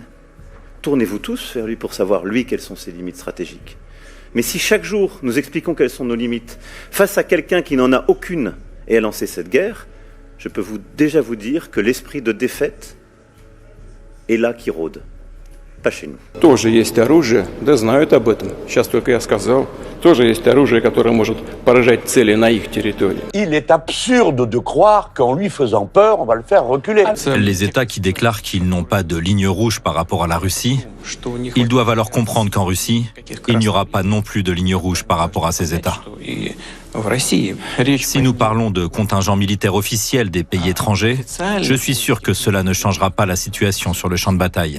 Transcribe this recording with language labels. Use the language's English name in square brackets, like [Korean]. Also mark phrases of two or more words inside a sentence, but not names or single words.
[French] Tournez-vous tous vers lui pour savoir, lui, quelles sont ses limites stratégiques. Mais si chaque jour, nous expliquons quelles sont nos limites, face à quelqu'un qui n'en a aucune et a lancé cette guerre, je peux déjà vous dire que l'esprit de défaite est là qui rôde. Pas chez nous. [Russian] Тоже есть оружие, да знают об этом. Сейчас только я сказал. Тоже есть оружие, которое может поражать цели на их территории. [French] Il est absurde de croire qu'en lui faisant peur, on va le faire reculer. Les États qui déclarent qu'ils n'ont pas de ligne rouge par rapport à la Russie, ils doivent alors comprendre qu'en Russie, il n'y aura pas non plus de ligne rouge par rapport à ces États. Si nous parlons de contingents militaires officiels des pays étrangers, je suis sûr que cela ne changera pas la situation sur le champ de bataille.